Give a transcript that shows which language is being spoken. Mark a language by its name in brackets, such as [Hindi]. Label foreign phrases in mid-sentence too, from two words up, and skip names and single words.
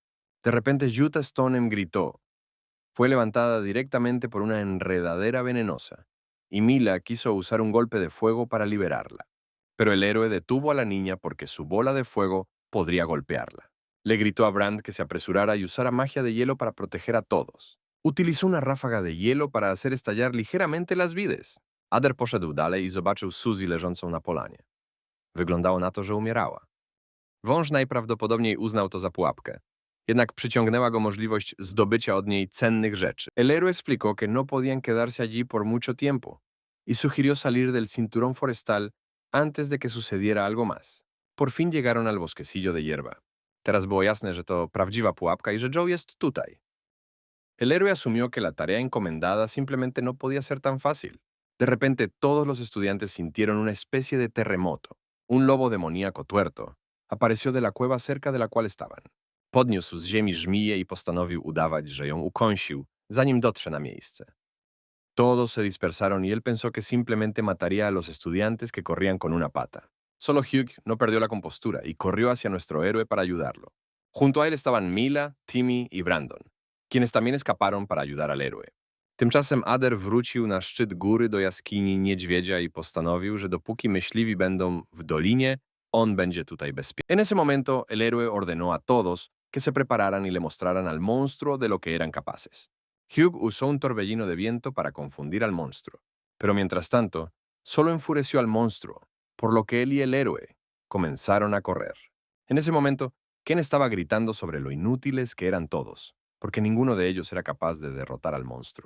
[Spanish] De repente, Utah Stoneham gritó. Fue levantada directamente por una enredadera venenosa, y Mila quiso usar un golpe de fuego para liberarla. Pero el héroe detuvo a la niña porque su bola de fuego podría golpearla. Le gritó a Brand que se apresurara y usara magia de hielo para proteger a todos. Utilizó una ráfaga de hielo para hacer estallar ligeramente las vides. [Polish] Ader poszedł dalej i zobaczył Suzy leżącą na polanie. Wyglądało na to, że umierała. Wąż najprawdopodobniej uznał to za pułapkę. Jednak przyciągnęła go możliwość zdobycia od niej cennych rzeczy. [Spanish] El héroe explicó que no podían quedarse allí por mucho tiempo y sugirió salir del cinturón forestal antes de que sucediera algo más. Por fin llegaron al bosquecillo de hierba. [Polish] Teraz było jasne, że to prawdziwa pułapka y że Joe jest tutaj. [Spanish] El héroe asumió que la tarea encomendada simplemente no podía ser tan fácil. De repente, todos los estudiantes sintieron una especie de terremoto. Un lobo demoníaco tuerto apareció de la cueva cerca de la cual estaban. [Polish] Podniósł z ziemi żmiję i postanowił udawać, że ją ukąsił, zanim dotrze na miejsce. [Spanish] Todos se dispersaron y él pensó que simplemente mataría a los estudiantes que corrían con una pata. Solo Hugh no perdió la compostura y corrió hacia nuestro héroe para ayudarlo. Junto a él estaban Mila, Timmy y Brandon, quienes también escaparon para ayudar al héroe. [Polish] Tymczasem Ader wrócił na szczyt góry do jaskini niedźwiedzia i postanowił, że dopóki myśliwi będą w dolinie, on będzie tutaj bezpieczny. [Spanish] En ese momento, el héroe ordenó a todos que se prepararan y le mostraran al monstruo de lo que eran capaces. Hugh usó un torbellino de viento para confundir al monstruo, pero mientras tanto, solo enfureció al monstruo, por lo que él y el héroe comenzaron a correr. En ese momento, Ken estaba gritando sobre lo inútiles que eran todos, porque ninguno de ellos era capaz de derrotar al monstruo.